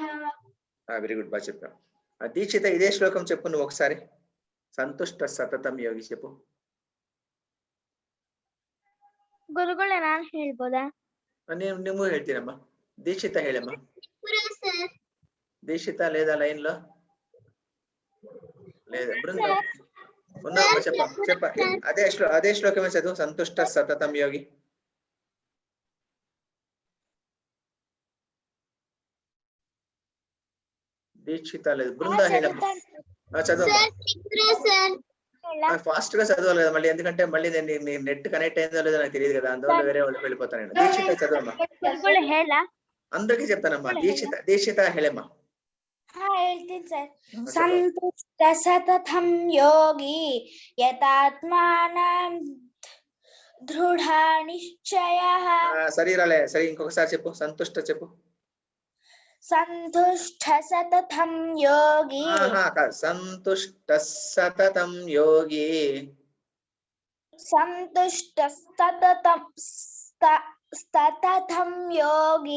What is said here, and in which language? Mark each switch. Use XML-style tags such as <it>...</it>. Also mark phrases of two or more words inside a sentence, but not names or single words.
<en>very good.</en> <te>బాగా చెప్పావు. దీక్షిత ఇదే శ్లోకం చెప్పు నువ్వు ఒకసారి.</te> <sa>సంతుష్ట సతతం యోగి చెప్పు.</sa> <kn>ಗುರುಗಳೇ ನಾನು ಹೇಳ್ಬೋದಾ? ನೀವು ಹೇಳ್ತೀನಮ್ಮ. దీక్షిత ಹೇಳಮ್ಮ. ಸರ್</kn> <te>దీక్షిత లేదా లైన్ లో లేదా? బృంద ఉన్నావమ్మా చెప్ప అదే శ్లోకమే చదువు.</te> <sa>సంతుష్ట సతతం యోగి.</sa> <te>దీక్షిత లేదు. బృంద హేళమ్మ చదువు. ఫాస్ట్ గా చదవాలి కదా మళ్ళీ, ఎందుకంటే మళ్ళీ నేను</te> <en>net connect</en> <te>అయిందో లేదో నాకు తెలియదు కదా, అందువల్ల వేరే వాళ్ళకి వెళ్ళిపోతాను నేను. దీక్షిత చదవమ్మా. అందరికీ చెప్తానమ్మా. దీక్షిత హేళమ్మ.</te> <kn>ಹೇಳ್ತೀನಿ ಸರ್.</kn> <sa>ಸಂತುಷ್ಟ ಸತತಂ ಯೋಗಿ ಯತಾತ್ಮಾನಂ ದೃಢ ನಿಶ್ಚಯಃ.</sa> <te>సరే రాలే. సరే ఇంకొకసారి చెప్పు. సంతుష్ట చెప్పు.</te> <sa>సంతుష్ట సతతం యోగి. సంతుష్ట సతతం యోగి. సంతుష్ట సతతం యోగి.</sa>